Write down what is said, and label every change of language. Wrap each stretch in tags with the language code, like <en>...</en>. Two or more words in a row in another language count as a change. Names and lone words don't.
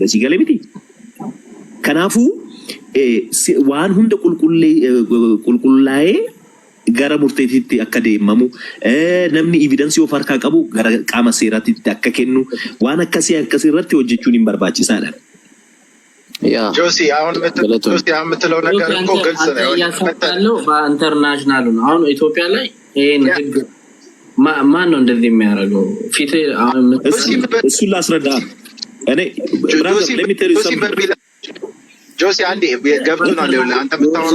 <om>Si galee miti. Kanaafuu waan hunda qulqullaa'ee gara murteetitti akka deemamu namni evidensii of harkaa qabu gara qaama seeraatti akka kennu waan akkasirratti hojjechuun hin barbaachisaadha.</om> <am>ጆሲ አሁን የምትለው ነገር እኮ ግልጽ ነው ያለው በኢንተርናሽናል ነው። አሁን ኢትዮጵያ ላይ ይሄን ህግ ማን ነው እንደዚህ የሚያደርገው? ፊት አሁን እሱን ላስረዳ እኔ ጆሲ አንዴ ገብቶናል። አንተ ብታወራው</am>